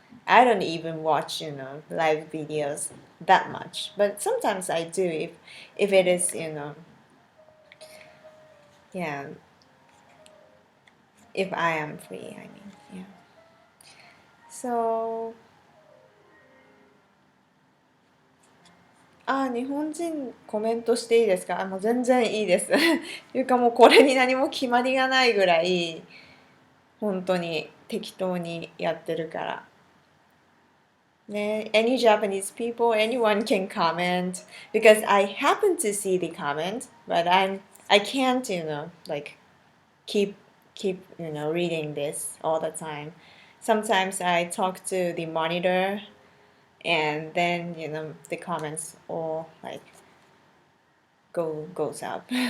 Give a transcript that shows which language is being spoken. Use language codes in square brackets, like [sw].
[en] I don't even watch, live videos that much, but sometimes I do if it is, yeah, if I am free, I mean, yeah. [ja] So, 日本人コメントしていいですか？もう全然いいです。いうかもうこれに何も決まりがないぐらい、本当に適当にやってるから。 [en] ね、any Japanese people, anyone can comment because I happen to see the comment, but I can't, like keep reading this all the time. Sometimes I talk to the monitor and then the comments all like goes up.